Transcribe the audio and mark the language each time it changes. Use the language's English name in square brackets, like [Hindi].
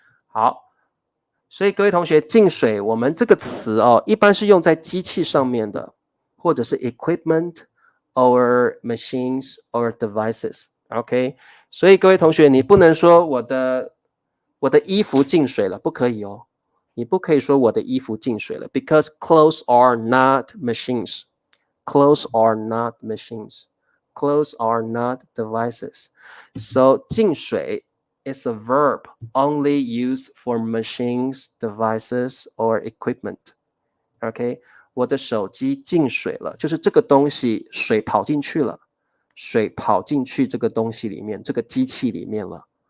[Chinese] 好，所以各位同学，进水我们这个词一般是用在机器上面的，或者是 [English] equipment or machines or devices. [Chinese] OK， 所以各位同学，你不能说我的衣服进水了，不可以你不可以说我的衣服进水了 [English] because clothes are not machines. Clothes are not machines. Clothes are not devices. So 进水 is a verb only used for machines, devices, or equipment. [Chinese] OK， 我的手机进水了，就是这个东西水跑进去了，水跑进去这个东西里面，这个机器里面了。